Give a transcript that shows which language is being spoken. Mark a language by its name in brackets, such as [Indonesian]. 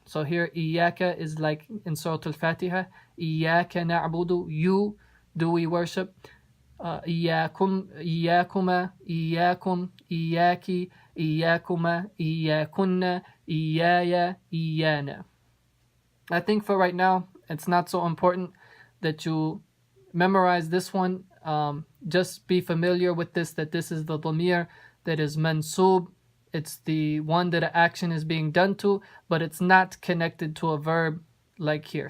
[English] So here iyaka is like in Surah Al-Fatiha. [Arabic] Iyaka na'budu, [English] you do we worship. [Arabic] إياكم إياكما إياكم إياكي إياكما إياكن إيايا إيانا. [English] I think for right now it's not so important that you memorize this one. Just be familiar with this, that this is the dhamir that is mansub. It's the one that an action is being done to, but it's not connected to a verb like here.